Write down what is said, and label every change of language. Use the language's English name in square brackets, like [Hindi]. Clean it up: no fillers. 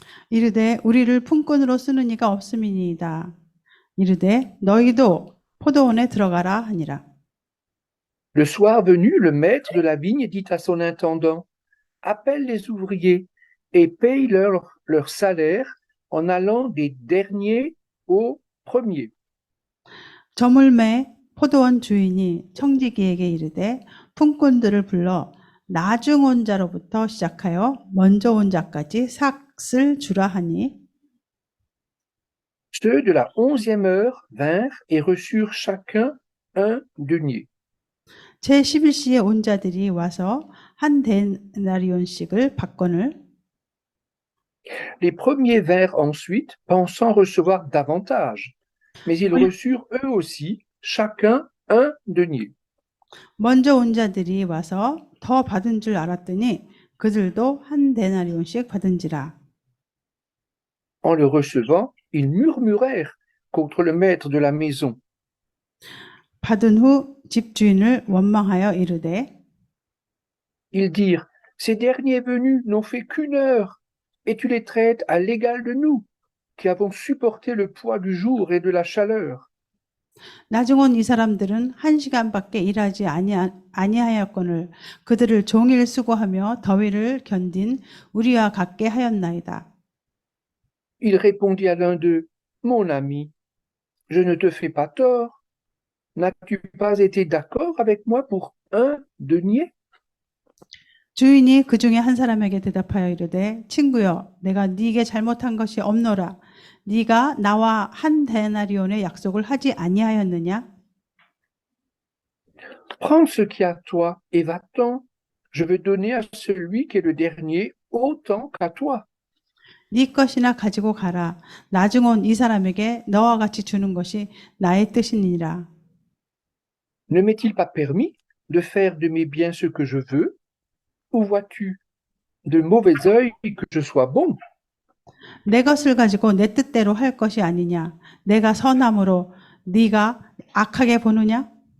[Korean] 이르되 우리를 품꾼으로 쓰는 이가 없음이니이다. 이르되 너희도 포도원에 들어가라 하니라. [French] Le soir venu, le maître de la vigne dit à son intendant, appelle les ouvriers et paye leur salaire en allant des derniers aux premiers. [Korean] 저물매 포도원 주인이 청지기에게 이르되 품꾼들을 불러 나중 온 자로부터 시작하여 먼저 온 자까지 삭을 주라 하니 [French] Ceux de la 11e heure vinrent et reçurent chacun un denier. [Korean] 제11시에 온 자들이 와서 한 데나리온씩을 받건을 [French] Les premiers vinrent ensuite, pensant recevoir davantage, mais ils reçurent eux aussi chacun un denier. [Korean] 먼저 온 자들이 와서 더 받은 줄 알았더니 그들도 한 데나리온씩 받은지라. [French] En le recevant, ils murmurèrent contre le maître de la maison. [Korean] 받은 후 집주인을 원망하여 이르되 [French] Ils dirent, ces derniers venus n'ont fait qu'une heure, et tu les traites à l'égal de nous, qui avons supporté le poids du jour et de la chaleur. [Korean] 나중 온 이 사람들은 1시간밖에 일하지 아니하였거늘 그들을 종일 수고하며 더위를 견딘 우리와 같게 하였나이다. [French] Il répondit à l'un d'eux, mon ami, je ne te fais pas tort. N'as-tu pas été d'accord avec moi pour un denier? [Korean] 주인이 그 중에 한 사람에게 대답하여 이르되 친구여 내가 네게 잘못한 것이 없노라. 네가 나와 한 데나리온의 약속을 하지 아니하였느냐? [French] Prends ce qui est à toi et va-t'en. Je veux donner à celui qui est le dernier autant qu'à toi. [Korean] 네 것이나 가지고 가라. 나중 온 이 사람에게 너와 같이 주는 것이 나의 뜻이니라. [French] Ne m'est-il pas permis de faire de mes biens ce que je veux? Ou vois-tu de mauvais œil que je sois bon? [Korean] 내 것을 가지고 내 뜻대로 할 것이 아니냐? 내가 선함으로 네가 악하게 보느냐?